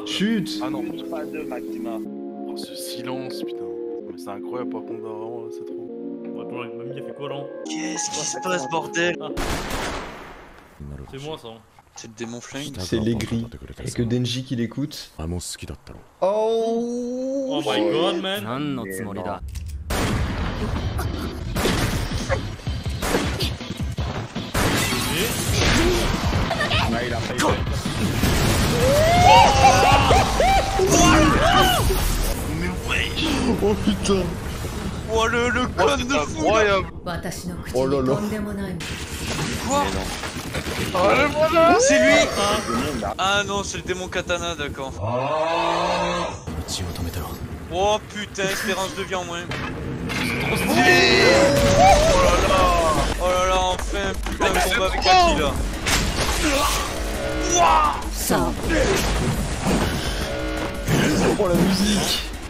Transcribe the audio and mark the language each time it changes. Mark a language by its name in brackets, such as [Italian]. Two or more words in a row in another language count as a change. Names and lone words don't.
[French] Chut! Ah non, Une pas deux, Maxima. oh, ce silence, putain. Mais c'est incroyable par contre, vraiment, là, c'est trop. Attends, la mamie a fait quoi là? Qu'est-ce qui se passe, bordel? C'est moi ça. C'est le démon flingue. C'est les gris. Et que Denji qui l'écoute. Oh! [English] Oh my god, man! [Japanese] 何のつもりだ [French] Ah, il a failli. Oh putain! Oh, le con de fou! Incroyable! [Japanese] 私の口 [French] Oh [Japanese] に [French] là là. [Japanese] とんでもないもの [French] Quoi? Oh le voilà! C'est lui! Tout le monde, là. Ah non, c'est le démon katana, d'accord. [Japanese] 血を止めたろ [French] Oh putain, espérance de vie en moins. Oh là là, enfin, putain, le combat avec Aki là. [Japanese] さあ [French] Oh la musique!